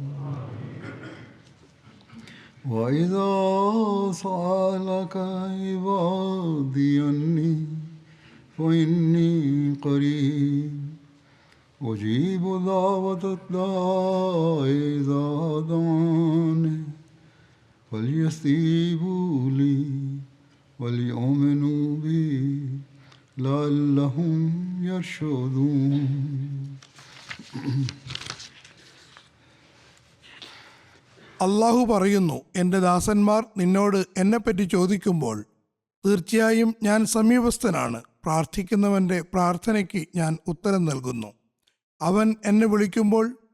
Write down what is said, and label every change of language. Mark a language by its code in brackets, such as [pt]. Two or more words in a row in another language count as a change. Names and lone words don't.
[ar] وإذا سألك عبادي عني فإني قريب أجيب دعوة الداع إذا دعاني فليستجيبوا لي وليؤمنوا بي لعلهم يرشدون. [ml] അള്ളാഹു പറയുന്നു, എൻ്റെ ദാസന്മാർ നിന്നോട് എന്നെപ്പറ്റി ചോദിക്കുമ്പോൾ തീർച്ചയായും ഞാൻ സമീപസ്ഥനാണ്. പ്രാർത്ഥിക്കുന്നവൻ്റെ പ്രാർത്ഥനയ്ക്ക് ഞാൻ ഉത്തരം നൽകുന്നു. അവൻ എന്നെ വിളിക്കുമ്പോൾ.